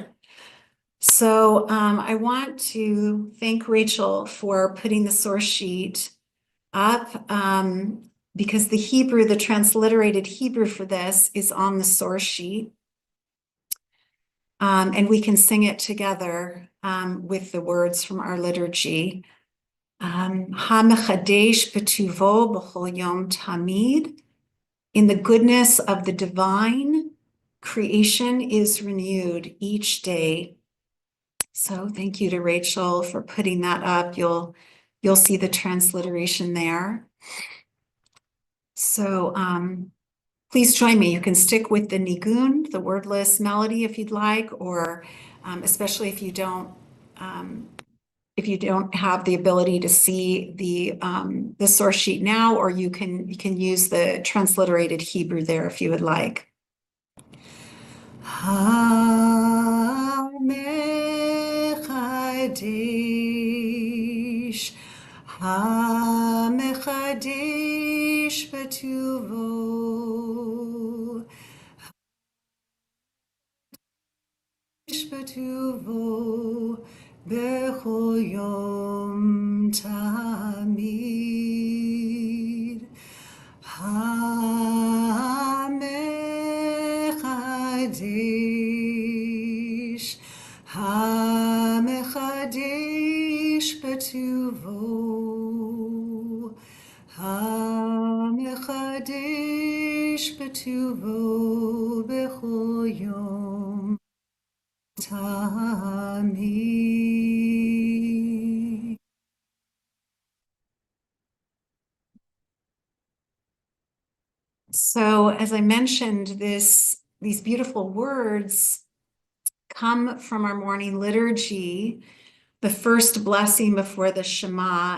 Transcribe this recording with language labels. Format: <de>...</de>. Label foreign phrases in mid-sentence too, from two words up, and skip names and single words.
<en>So I want to thank Rachel for putting the source sheet up because the Hebrew, the transliterated Hebrew for this is on the source sheet. And we can sing it together with the words from our liturgy.</en> <he>המחדש בטובו בכל יום תמיד.</he> <en>In the goodness of the divine, creation is renewed each day. So thank you to Rachel for putting that up. You'll see the transliteration there. So please join me. You can stick with the nigun, the wordless melody, if you'd like, or especially if you don't have the ability to see the source sheet now, or you can use the transliterated Hebrew there if you would like.</en> <he>המחדש, המחדש בטובו, בטובו, בכל יום תמיד. המחדש, המחדש בטובו, המחדש בטובו, בכל יום תמיד.</he> <en>So as I mentioned, these beautiful words come from our morning liturgy, the first blessing before the Shema.</en>